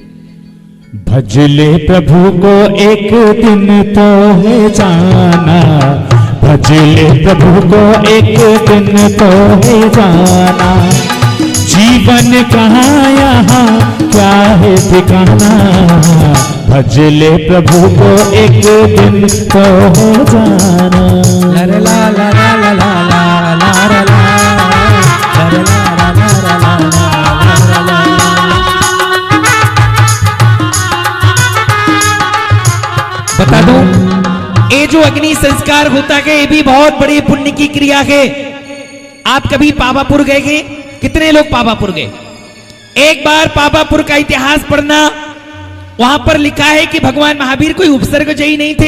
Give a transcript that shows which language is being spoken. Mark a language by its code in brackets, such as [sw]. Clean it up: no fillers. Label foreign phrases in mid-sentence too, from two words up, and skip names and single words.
[hi] भजले प्रभु को एक दिन तो है जाना, भजले प्रभु को एक दिन तो है जाना, जीवन कहाँ यहाँ क्या है ठिकाना, भजले प्रभु को एक दिन तो है जाना। ला ला ला ला ला ला ला ला ला बता दूं, ये जो अग्नि संस्कार होता है ये भी बहुत बड़ी पुण्य की क्रिया है। आप कभी पावापुर गए हैं? कितने लोग पावापुर गए? एक बार पावापुर का इतिहास पढ़ना, वहां पर लिखा है कि भगवान महावीर कोई उपसर्गजयी नहीं थे।